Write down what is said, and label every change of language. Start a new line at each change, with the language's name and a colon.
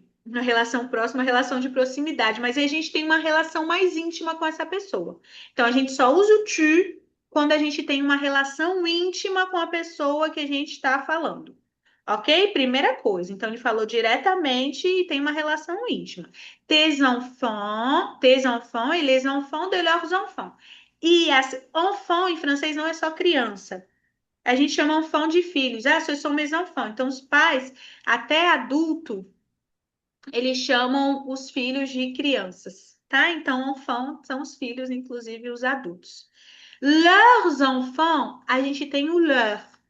Portuguese: Uma relação próxima, uma relação de proximidade, mas aí a gente tem uma relação mais íntima com essa pessoa. Então a gente só usa o tu quando a gente tem uma relação íntima com a pessoa que a gente está falando. Ok? Primeira coisa. Então ele falou diretamente e tem uma relação íntima.
French: Tes enfants et les enfants de leurs enfants.
Portuguese: E as enfants em francês não é só criança. A gente chama enfant de filhos.
French: Ah, ce sont mes enfants.
Portuguese: Então os pais, até adulto, eles chamam os filhos de crianças, tá? Então, enfant são os filhos, inclusive os adultos.
French: Leurs enfants,
Portuguese: a gente tem o leur.